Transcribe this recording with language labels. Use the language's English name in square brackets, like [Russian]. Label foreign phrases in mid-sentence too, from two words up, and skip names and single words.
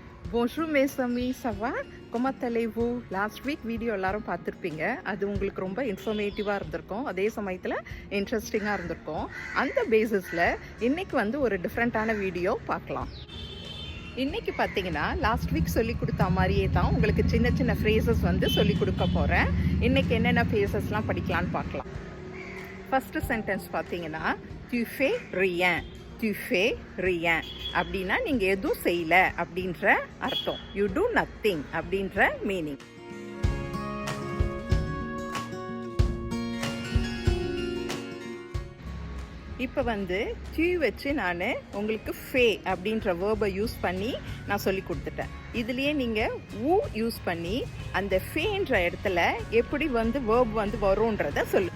[French] Bonjour mes amis, ça va? Comment allez-vous? [English] last week video [Tamil] எல்லாரும் பார்த்துருப்பீங்க. அது உங்களுக்கு ரொம்ப இன்ஃபர்மேட்டிவாக இருந்திருக்கும், அதே சமயத்தில் இன்ட்ரெஸ்டிங்காக இருந்திருக்கும். அந்த பேசிஸில் இன்றைக்கி ஒரு [English] different video [Tamil] பார்க்கலாம். இன்றைக்கி பார்த்தீங்கன்னா [English] last week [Tamil] சொல்லி கொடுத்த மாதிரியே தான் உங்களுக்கு சின்ன சின்ன ஃப்ரேசஸ் சொல்லி கொடுக்க போகிறேன். இன்றைக்கி என்னென்ன ஃப்ரேசஸ்லாம் படிக்கலான்னு பார்க்கலாம். [English] first sentence [Tamil] பார்த்தீங்கன்னா [French] tu fais rien. tu fais rien [Tamil] அப்படின்னா நீங்கள் எதுவும் செய்யல அப்படின்ற அர்த்தம். [English] you do nothing அப்படின்ற மீனிங். [Tamil] இப்போ tu வச்சு நான் உங்களுக்கு ஃபே அப்படின்ற [English] verb use [Tamil] பண்ணி நான் சொல்லி கொடுத்துட்டேன். இதுலேயே நீங்கள் ஊ யூஸ் பண்ணி அந்த ஃபேன்ற இடத்துல எப்படி வேர்ப் வரும்ன்றத சொல்லு.